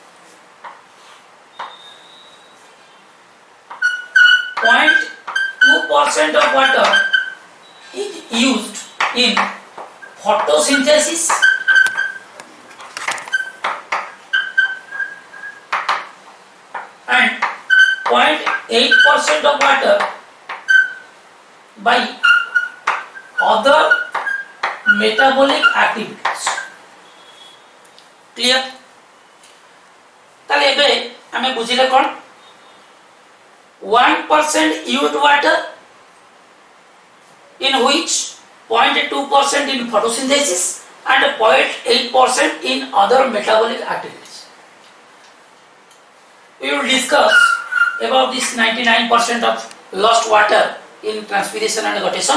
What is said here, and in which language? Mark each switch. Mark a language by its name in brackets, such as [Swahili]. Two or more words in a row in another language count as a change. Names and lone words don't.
[English] 0.2% of water is used in photosynthesis and 0.8% of water by other metabolic activities. Clear? [Odia] ତାହାଲେ ଏବେ ଆମେ ବୁଝିଲେ କୋଣ 1% [English] used water in which 0.2% in photosynthesis and 0.8% in other metabolic activities. We will discuss about this 99% of lost water in transpiration and guttation.